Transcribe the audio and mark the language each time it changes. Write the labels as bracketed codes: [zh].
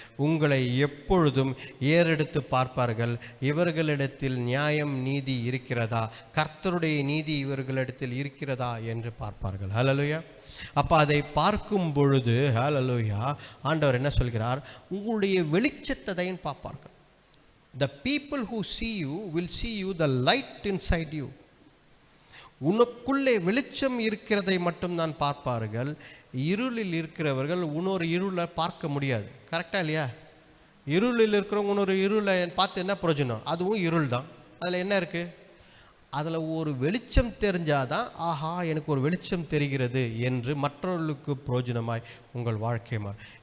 [ta] உங்களை எப்பொழுதும் ஏறெடுத்து பார்ப்பார்கள். இவர்களிடத்தில் நியாயம் நீதி இருக்கிறதா, கர்த்தருடைய நீதி இவர்களிடத்தில் இருக்கிறதா என்று பார்ப்பார்கள். ஹல்லேலூயா. அப்போ அதை பார்க்கும் பொழுது ஹல்லேலூயா ஆண்டவர் என்ன சொல்கிறார்? உங்களுடைய வெளிச்சத்தை பார்ப்பார்கள். [en] The people who see you will see you, the light inside you. [ta] உனக்குள்ளே வெளிச்சம் இருக்கிறதை மட்டும்தான் பார்ப்பார்கள். இருளில் இருக்கிறவர்கள் இன்னொரு இருளை பார்க்க முடியாது. கரெக்டாக இல்லையா? இருளில் இருக்கிறவங்க இன்னொரு இருளை பார்த்து என்ன பிரயோஜனம்? அதுவும் இருள் தான். அதில் என்ன இருக்குது? அதில் ஒரு வெளிச்சம் தெரிஞ்சாதான், ஆஹா எனக்கு ஒரு வெளிச்சம் தெரிகிறது என்று மற்றவர்களுக்கு பிரயோஜனமாய் உங்கள் வாழ்க்கை மாறும்.